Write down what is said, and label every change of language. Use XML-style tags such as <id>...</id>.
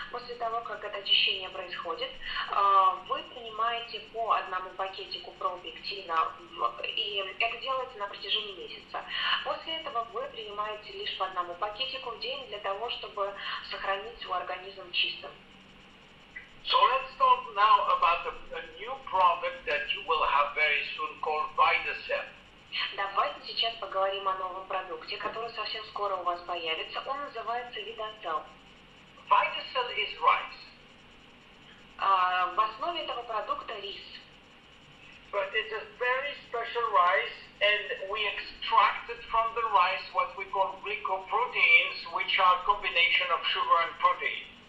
<ru>После того, как это очищение происходит, вы принимаете по 1 пакетику пробиктина, и это делается на протяжении месяца. После этого вы принимаете лишь по 1 пакетику в день для того, чтобы сохранить свой организм чистым.</ru> <en>So let's talk now about a new product that you will have very soon called VitaCell.</en> <ru>Давайте сейчас поговорим о новом продукте, который совсем скоро у вас появится. Он называется VitaCell.</ru> <en>VitaCell is rice.</en> <ru>В основе этого продукта рис.</ru> <en>But it's a very special rice, and we extracted from the rice what we call glycoproteins, which are a combination of sugar and protein.</en>